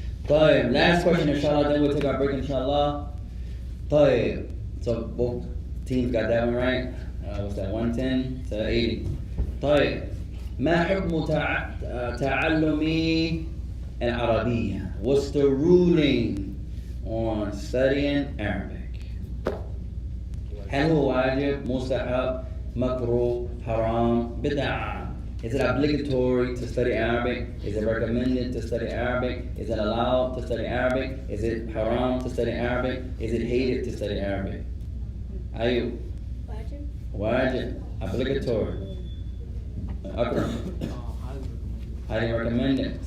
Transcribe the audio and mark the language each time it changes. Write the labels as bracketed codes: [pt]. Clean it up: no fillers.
[ar] طيب, [en] last question inshallah, then we'll take our break inshallah. طيب, so both teams got that one right. What's that, 110 to 80. [ar] طيب, ما حكم تعلم العربية? [en] What's the ruling on studying Arabic? [ar] هل هو واجب, مستحب, مكروه, haram, بدعة? [en] Is it obligatory to study Arabic? Is it recommended to study Arabic? Is it allowed to study Arabic? Is it haram to study Arabic? Is it hated to study Arabic? Ayub. Wajib. Obligatory. Akram. Highly recommended.